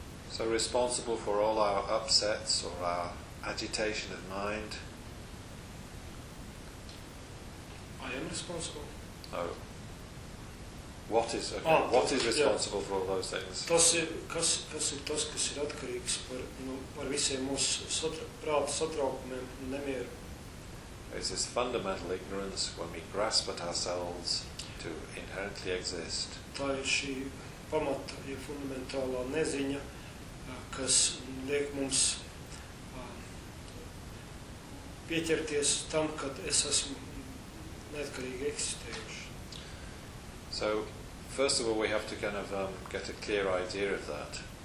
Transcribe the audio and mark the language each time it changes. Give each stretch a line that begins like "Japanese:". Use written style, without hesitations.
English: So responsible for all our upsets or our agitation of mind. I am responsible. Oh. What is responsible for all those things?
Latvian: Tas ir tas, kas ir atkarīgs par visiem mūsu prāta satraukumiem un nemieru.
English: It's this fundamental ignorance when we grasp at ourselves to inherently exist.
Latvian: Tā ir šī pamata, ja fundamentālā neziņa, kas liek mums pieķerties tam, kad es esmu neatkarīgi eksistējuši.
English: So, first of all, we have to kind of get a clear idea of that.